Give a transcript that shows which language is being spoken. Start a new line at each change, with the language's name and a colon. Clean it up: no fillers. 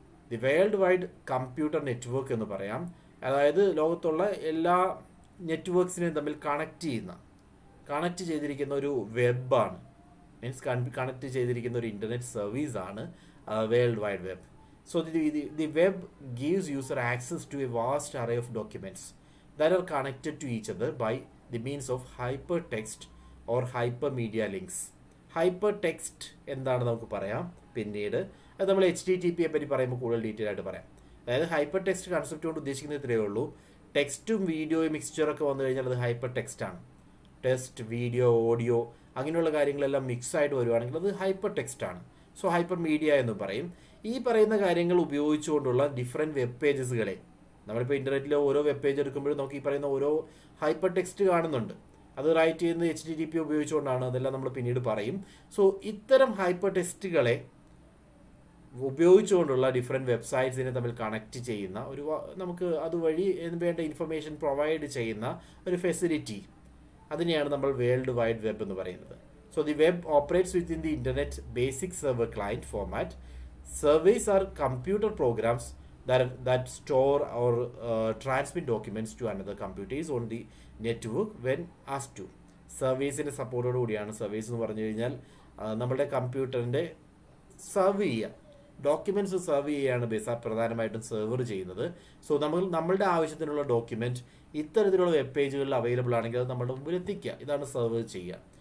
Malayalam: The world wide computer network എന്ന് പറയാം. അതായത് ലോകത്തുള്ള എല്ലാ നെറ്റ്വർക്ക്സിനെയും തമ്മിൽ കണക്ട് ചെയ്തിരിക്കുന്ന ഒരു വെബാണ്. മീൻസ് കണക്ട് ചെയ്തിരിക്കുന്ന ഒരു ഇൻ്റർനെറ്റ് സർവീസാണ് world wide web.
English: So the web gives user access to a vast array of documents that are connected to each other by the means of hypertext or hypermedia links.
Malayalam: Hypertext എന്താണ് നമുക്ക് പറയാം പിന്നീട്. അത് നമ്മൾ HTTP പറ്റി പറയുമ്പോൾ കൂടുതൽ detail ആയിട്ട് പറയാം. അതായത് ഹൈപ്പർ ടെക്സ്റ്റ് കൺസെപ്റ്റ് കൊണ്ട് ഉദ്ദേശിക്കുന്നത് ഇത്രയേ ഉള്ളൂ. ടെക്സ്റ്റും വീഡിയോയും മിക്സ്ചറൊക്കെ വന്നു കഴിഞ്ഞാൽ അത് ഹൈപ്പർ ടെക്സ്റ്റ് ആണ്. ടെക്സ്റ്റ്, വീഡിയോ, ഓഡിയോ അങ്ങനെയുള്ള കാര്യങ്ങളെല്ലാം മിക്സ് ആയിട്ട് വരുവാണെങ്കിൽ അത് ഹൈപ്പർ ടെക്സ്റ്റ് ആണ്. സോ ഹൈപ്പർ മീഡിയ എന്ന് പറയും. ഈ പറയുന്ന കാര്യങ്ങൾ ഉപയോഗിച്ചുകൊണ്ടുള്ള ഡിഫറെൻറ്റ് വെബ് പേജസുകളെ, നമ്മളിപ്പോൾ ഇൻ്റർനെറ്റിലെ ഓരോ വെബ് പേജ് എടുക്കുമ്പോഴും നമുക്ക് ഈ പറയുന്ന ഓരോ ഹൈപ്പർ ടെക്സ്റ്റ് കാണുന്നുണ്ട്. അത് റൈറ്റ് ചെയ്യുന്നത് HTTP ഉപയോഗിച്ചുകൊണ്ടാണ്. അതെല്ലാം നമ്മൾ പിന്നീട് പറയും. സോ ഇത്തരം ഹൈപ്പർ ടെക്സ്റ്റുകളെ ഉപയോഗിച്ചുകൊണ്ടുള്ള ഡിഫറെൻറ്റ് വെബ്സൈറ്റ്സിനെ തമ്മിൽ കണക്ട് ചെയ്യുന്ന ഒരു, നമുക്ക് അതുവഴി വേണ്ട ഇൻഫർമേഷൻ പ്രൊവൈഡ് ചെയ്യുന്ന ഒരു ഫെസിലിറ്റി, അതിനെയാണ് നമ്മൾ വേൾഡ് വൈഡ് വെബ് എന്ന് പറയുന്നത്.
English: So the web operates within the internet basic server client format. Surveys are computer programs that store or transmit documents to another computers on the network when asked to.
Malayalam: സർവീസിൻ്റെ സപ്പോർട്ടോട് കൂടിയാണ്. Service എന്ന് പറഞ്ഞു കഴിഞ്ഞാൽ നമ്മുടെ കമ്പ്യൂട്ടറിൻ്റെ serve ചെയ്യുക, documents serve ചെയ്യുകയാണ് പ്രധാനമായിട്ടും സെർവർ ചെയ്യുന്നത്. സോ നമ്മളുടെ ആവശ്യത്തിനുള്ള ഡോക്യുമെൻറ്റ് ഇത്തരത്തിലുള്ള വെബ് പേജുകളിൽ അവൈലബിൾ ആണെങ്കിൽ അത് നമ്മുടെ മുമ്പിൽ എത്തിക്കുക. ഇതാണ് സെർവർ ചെയ്യുക.